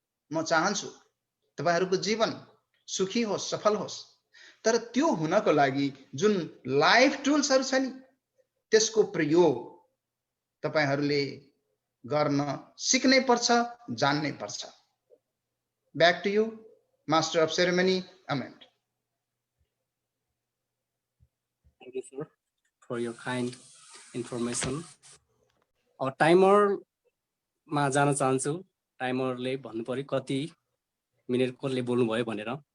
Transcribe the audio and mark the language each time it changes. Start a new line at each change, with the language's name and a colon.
Nepali: म चाहन्छु तपाईहरुको जीवन सुखी होस्, सफल होस्, तर त्यो हुनको लागि जुन लाइफ टुल्सहरु छ नि त्यसको प्रयोग तपाईहरुले गर्न सिक्नै पर्छ, जान्नै पर्छ।
English: Back to you, Master of Ceremony, Amen. Thank you, sir, for your kind information.
Nepali: Timer मा जान चाहन्छु। टाइमरले भन्नु पर्यो कति मिनेट कसले बोल्नु भयो भनेर।